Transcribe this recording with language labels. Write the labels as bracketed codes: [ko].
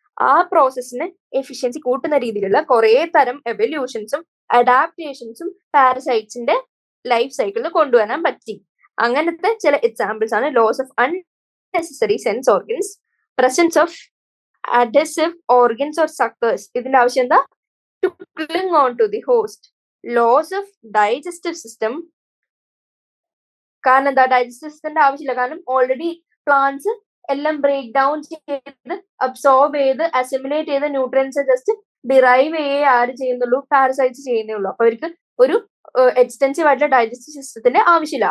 [ml] ആ പ്രോസസ്സിന് എഫിഷ്യൻസി കൂട്ടുന്ന രീതിയിലുള്ള കുറെ തരം എവല്യൂഷൻസും അഡാപ്റ്റേഷൻസും പാരസൈറ്റ്സിന്റെ ലൈഫ് സൈക്കിളിൽ കൊണ്ടുവരാൻ പറ്റി. അങ്ങനത്തെ ചില എക്സാമ്പിൾസ് ആണ് [en] Loss of unnecessary sense organs, presence of adhesive organs or suckers. [ml] ഇതിന്റെ ആവശ്യം എന്താ? [en] To cling on to the host. Loss of digestive system. [ml] കാരണം എന്താ? ഡൈജസ്റ്റീവ് സിസ്റ്റത്തിന്റെ ആവശ്യമില്ല. കാരണം ഓൾറെഡി പ്ലാന്റ്സ് എല്ലാം ബ്രേക്ക് ഡൗൺ ചെയ്ത് അബ്സോർബ് ചെയ്ത് അസിമുലേറ്റ് ചെയ്ത് ന്യൂട്രിയൻസ് ജസ്റ്റ് ഡിറൈവ് ആര് ചെയ്യുന്നുള്ളൂ? പാരസൈറ്റ്സ് ചെയ്യുന്നേ ഉള്ളൂ. അപ്പൊ അവർക്ക് ഒരു എക്സ്റ്റെൻസീവ് ആയിട്ടുള്ള ഡൈജസ്റ്റീവ് സിസ്റ്റത്തിന്റെ ആവശ്യമില്ല.